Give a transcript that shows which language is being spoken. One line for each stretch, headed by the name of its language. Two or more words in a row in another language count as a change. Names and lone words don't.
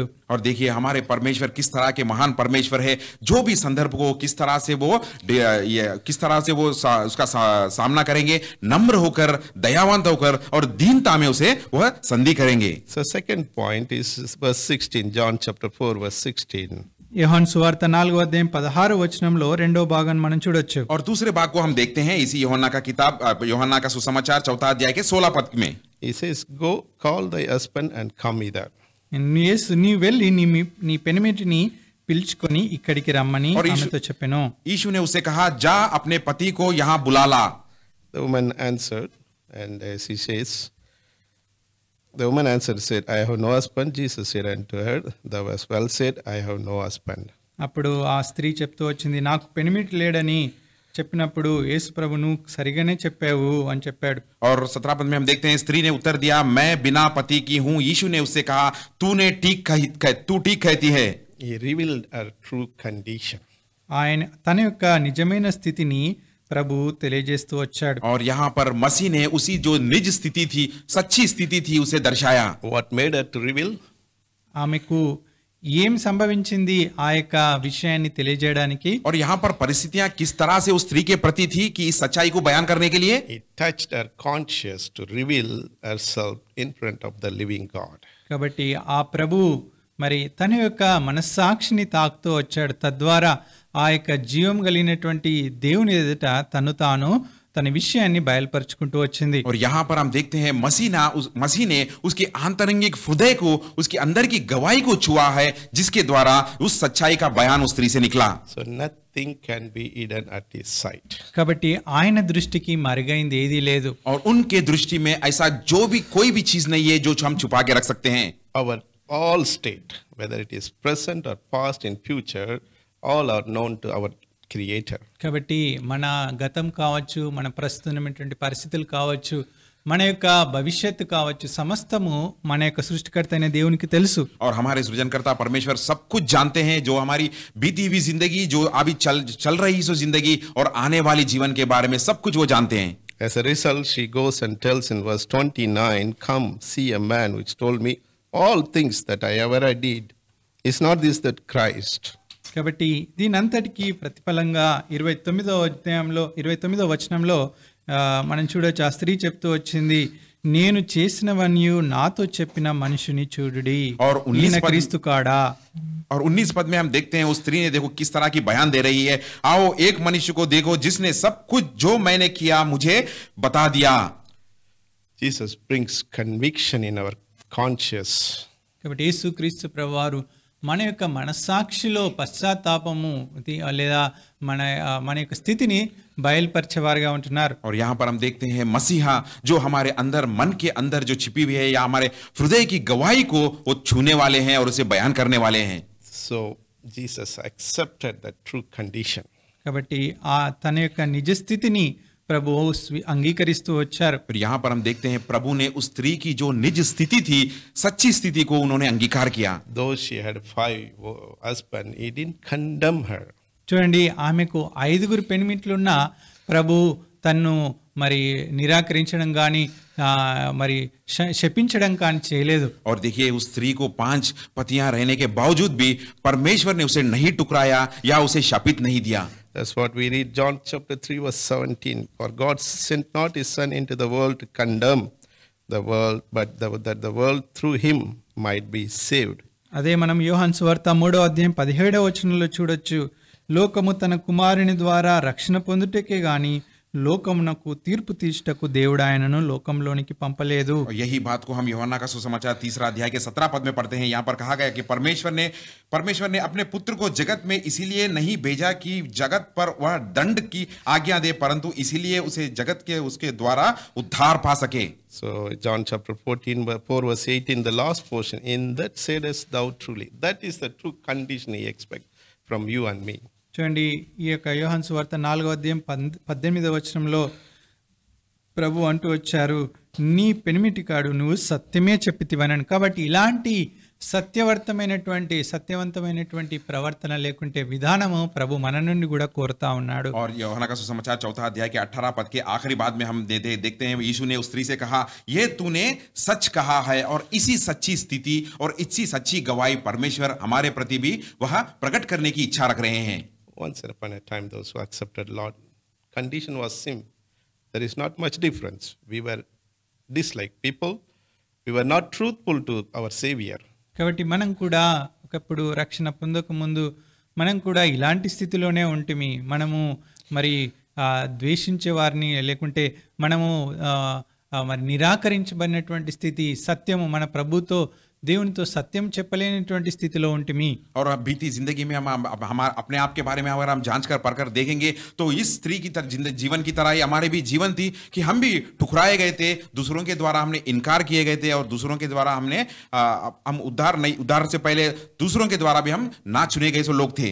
Hindi: और देखिए हमारे परमेश्वर किस तरह के महान परमेश्वर है, जो भी संदर्भ को किस तरह से वो उसका सामना करेंगे, नम्र होकर, दयावंत होकर और दीनता में उसे वह संधि करेंगे.
English: So second point is verse 16, John chapter 4 verse 16.
Telugu: యోహాను సువార్త 4వ అధ్యాయం 16వ వచనంలో రెండో భాగాన్ని మనం చూడొచ్చు.
Hindi: और दूसरे भाग को हम देखते हैं इसी यूहन्ना का किताब, यूहन्ना का सुसमाचार 4 अध्याय के 16 पद में.
English: He says, go call thy husband and come hither.
Telugu: నీ వెళ్ళి నీ పెనిమిటిని పిలుచుకొని ఇక్కడికి రమ్మని ఆమెతో చెప్పెను.
Hindi: यीशु ने उससे कहा, जा अपने पति को यहाँ बुला ला.
English: The woman answered, and she says, the woman answered, said, I have no husband. Jesus said unto her, thou hast well said, I have no husband.
Telugu: అప్పుడు ఆ స్త్రీ చెప్తూ వచ్చింది, నాకు పెనిమిటి లేడని చెప్పినప్పుడు యేసు ప్రభు నువ్వు సరిగానే చెప్పావు అని చెప్పాడు.
Hindi: और 17 पद में हम देखते हैं, स्त्री ने उत्तर दिया, मैं बिना पति की हूँ. यीशु ने उससे कहा, तू ठीक कहती है.
English: He revealed her true condition.
Telugu: ఆయన తన యొక్క నిజమైన స్థితిని ప్రభు తెలియజేస్తూ వచ్చాడు.
Hindi: और यहाँ पर मसीह ने उसी जो निज स्थिति थी, सच्ची स्थिति थी, उसे दर्शाया.
English: What made her to reveal?
Telugu: ఆమెకు ఏం సంభవించింది ఆ యొక్క విషయాన్ని తెలియజేయడానికి?
Hindi: और यहाँ पर परिस्थितियां किस तरह से उस स्त्री के प्रति थी कि इस सच्चाई को बयान करने के लिए
English: He touched her conscience to reveal herself in front of the living God.
Telugu: కాబట్టి ఆ ప్రభు మరి తన యొక్క మనస్సాక్షిని తాకుతూ వచ్చాడు. తద్వారా ఆ యొక్క జీవం కలిగినటువంటి దేవుని ఎదుట తన విషయాన్ని బయలుపరుచుకుంటూ వచ్చింది.
Hindi: और यहाँ पर हम देखते हैं मसीह ने उसके आंतरिक हृदय को, उसके अंदर की गवाही को छुआ है, जिसके द्वारा उस सच्चाई का बयान उस स्त्री से निकला.
English: So nothing can be hidden at his sight.
Telugu: కాబట్టి ఆయన దృష్టికి మరుగైంది ఏదీ లేదు.
Hindi: और उनके दृष्टि में ऐसा जो भी कोई भी चीज नहीं है जो हम छुपा के रख सकते हैं.
English: Our all state, whether it is present or past in future, all are known to our Creator.
Telugu: కాబట్టి మన గతం కావచ్చు, మన ప్రస్తుతమైనటువంటి పరిస్థితులు కావచ్చు, మన యొక్క భవిష్యత్తు కావచ్చు, సమస్తము మన యొక్క సృష్టికర్త అయిన దేవునికి తెలుసు.
Hindi: और हमारे सृजनकर्ता परमेश्वर सब कुछ जानते हैं, जो हमारी बीती हुई जिंदगी, जो अभी चल रही सो जिंदगी और आने वाली जीवन के बारे में सब कुछ वो जानते हैं.
English: As a result, she goes and tells in verse 29, "Come, see a man which told me all things that I ever did. Is not this that Christ?"
Telugu: కాబట్టి దీని అంతటికి ప్రతిఫలంగా 29వ వచనంలో మనం చూడొచ్చు. ఆ స్త్రీ చెప్తూ వచ్చింది, నేను చేసినవన్నీ నాతో చెప్పిన మనుషుని చూడుడి, ఈయన క్రీస్తు కాడా.
Hindi: और 19 पद में हम देखते हैं उस स्त्री ने देखो किस तरह की बयान दे रही है. आओ एक मनुष्य को देखो जिसने सब कुछ जो मैंने किया मुझे बता दिया.
English: Jesus brings conviction in our conscience.
Telugu: కాబట్టి యేసుక్రీస్తు ప్రభువారు మన యొక్క మనస్సాక్షిలో పశ్చాత్తాపము లేదా మన యొక్క స్థితిని బయలుపరిచేవారుగా ఉంటున్నారు.
Hindi: और यहाँ पर हम देखते हैं मसीहा जो हमारे अंदर, मन के अंदर जो छिपी हुई है या हमारे हृदय की गवाही को वो छूने वाले हैं और उसे बयान करने वाले हैं.
English: So Jesus accepted the true condition.
Telugu: కాబట్టి తన యొక్క నిజ స్థితిని ప్రభు అంగీకరిస్తూ వచ్చారు.
Hindi: फिर यहाँ पर हम देखते हैं प्रभु ने उस स्त्री की जो निज स्थिति थी, सच्ची स्थिति को उन्होंने अंगीकार किया.
English: Though she had 5 husbands, he didn't condemn her.
Telugu: చూడండి, ఆమెకు 5 పెనిమిట్లున్న ప్రభు తన్ను మరి నిరాకరించడం కానీ మరి శపించడం కానీ చేయలేదు.
Hindi: और देखिए उस स्त्री को 5 पतियां रहने के बावजूद भी परमेश्वर ने उसे नहीं टुकराया या उसे शापित नहीं दिया.
English: That's what we read John chapter 3 verse 17. For God sent not his son into the world to condemn the world, but that the world through him might be saved.
Telugu: అదే మనం యోహాను సువార్త 3వ అధ్యాయం 17వ వచనంలో చూడొచ్చు. లోకము తన కుమారుని ద్వారా రక్షణ పొందుటకే గాని లోకమునకు తీర్పు తీర్చుటకు దేవుడు ఆయనను లోకంలోనికి పంపలేదు.
Hindi: यही बात को हम यूहन्ना का सुसमाचार 3 अध्याय के 17 पद में पढ़ते हैं. यहाँ पर कहा गया कि परमेश्वर ने अपने पुत्र को जगत में इसीलिए नहीं भेजा कि जगत पर वह दंड की आज्ञा दे, परंतु इसीलिए उसे जगत के उसके द्वारा उद्धार पा सके.
English: So John chapter 4 verse 18, the last portion, in that saidest thou truly. That is the true condition he expects from you and me.
Telugu: చూడండి, ఈ యొక్క యోహాను సువార్త 4వ అధ్యాయం 18వ వచనంలో ప్రభు అంటూ వచ్చారు, నీ పెనిమిటి కాడు నువ్వు సత్యమే చెప్పితివనని. కాబట్టి ఇలాంటి సత్యవంతమైనటువంటి ప్రవర్తన లేకుంటే విధానము ప్రభు మన నుండి కూడా కోరుతా ఉన్నాడు.
Hindi: और यूहन्ना का सुसमाचार 4 अध्याय के 18 पद के आखिरी बाद में हम देखते हैं यीशु ने उस स्त्री से कहा, ये तूने सच कहा है, और इसी सच्ची स्थिति और इसी सच्ची गवाही परमेश्वर हमारे प्रति भी वह प्रकट करने की इच्छा रख रहे हैं.
English: Once upon a time, those who accepted Lord, condition was same. There is not much difference. We were disliked people. We were not truthful to our Savior.
Telugu: కాబట్టి మనం కూడా ఒకప్పుడు రక్షణ పొందక ముందు మనం కూడా ఇలాంటి స్థితిలోనే ఉంటిమి. మనము మరి ద్వేషించే వారిని లేకుంటే మనము మరి నిరాకరించబడినటువంటి స్థితి, సత్యము మన ప్రభుతో దేవునితో సత్యం చెప్పలేనటువంటి స్థితిలో ఉంటిమి.
Hindi: और बीती जिंदगी में हम अपने आप के बारे में अगर हम जांच कर पढ़कर देखेंगे तो इस स्त्री की जीवन की तरह ही हमारे भी जीवन थी कि हम भी ठुकराए गए थे, दूसरों के द्वारा हमने इनकार किए गए थे, और दूसरों के द्वारा हम उद्धार से पहले दूसरों के द्वारा भी हम ना चुने गए सो लोग थे.